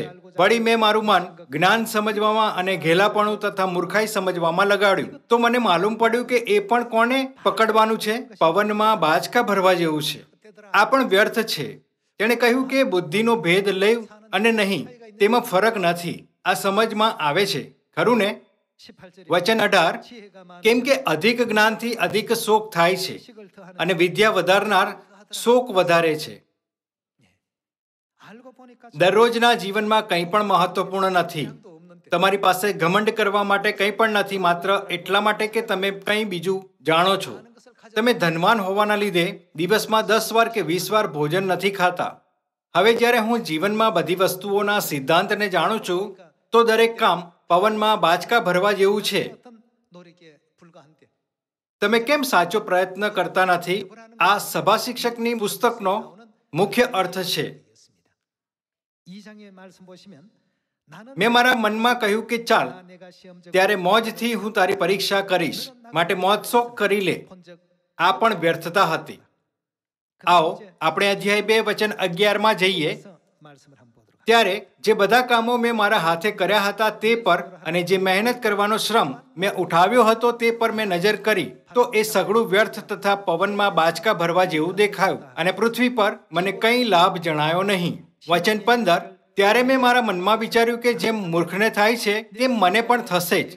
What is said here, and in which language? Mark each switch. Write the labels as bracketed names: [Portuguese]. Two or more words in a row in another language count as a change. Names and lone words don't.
[Gujarati] વળી મેં મારું મન જ્ઞાન સમજવામાં અને ઘેલાપણું તથા મૂર્ખાઈ સમજવામાં લગાડ્યું. તો મને માલુમ પડ્યું કે એ પણ કોને પકડવાનું છે? પવનમાં બાચકા ભરવા જેવું છે. આ પણ વ્યર્થ છે. તેણે કહ્યું કે બુદ્ધિનો ભેદ લેવ અને નહીં, તેમાં ફરક નથી. આ સમજમાં આવે છે, ખરું ને? [Korean] 18절에 [Gujarati] વચન 18, [Korean] 지혜가 많은 [Gujarati] કેમ કે અધિક જ્ઞાનથી અધિક શોક થાય છે, [Korean] 지식을 더하는 [Gujarati] અને વિદ્યા વધારનાર શોક વધારે છે. [Korean] 알고 보니까 [Gujarati] દરરોજના જીવનમાં કંઈ પણ મહત્વપૂર્ણ નથી. [Korean] 또 없는 때 [Gujarati] તમારી પાસે ઘમંડ કરવા માટે કંઈ પણ નથી, માત્ર એટલા માટે કે તમે કંઈ બીજું જાણો છો. તમે ધનવાન હોવાના લીધે દિવસમાં 10 વાર કે 20 વાર ભોજન નથી ખાતા. હવે જ્યારે હું જીવનમાં બધી વસ્તુઓના સિદ્ધાંતને જાણું છું, તો દરેક કામ પવનમાં બાચકા ભરવા જેવું છે. [Korean] 어떤 노력에 불과한데 [Gujarati] તમે કેમ સાચો પ્રયત્ન કરતા નથી? આ સભા શિક્ષકની પુસ્તકનો મુખ્ય અર્થ છે. [Korean] 2장의 말씀 보시면 나는 [Gujarati] મેં મારા મનમાં કહ્યું કે ચાલ, [Korean] 내가 시험 [Gujarati] ત્યારે મોજથી હું તારી પરીક્ષા કરીશ, માટે મોજ શોખ કરી લે. [Korean] 본적 [Gujarati] આ પણ વ્યર્થતા હતી. આવો આપણે અધ્યાય 2 વચન 11માં જઈએ. [Korean] 말씀을 한번 보도록 [Gujarati] ત્યારે જે બધા કામો મેં મારા હાથે કર્યા હતા તે પર, અને જે મહેનત કરવાનો શ્રમ મેં ઉઠાવ્યો હતો તે પર મેં નજર કરી, તો એ સઘળું વ્યર્થ તથા પવનમાં બાચકા ભરવા જેવું દેખાયું, અને પૃથ્વી પર મને કંઈ લાભ જણાયો નહીં. વચન 15, ત્યારે મેં મારા મનમાં વિચાર્યું કે જેમ મૂર્ખને થાય છે તેમ મને પણ થશે જ.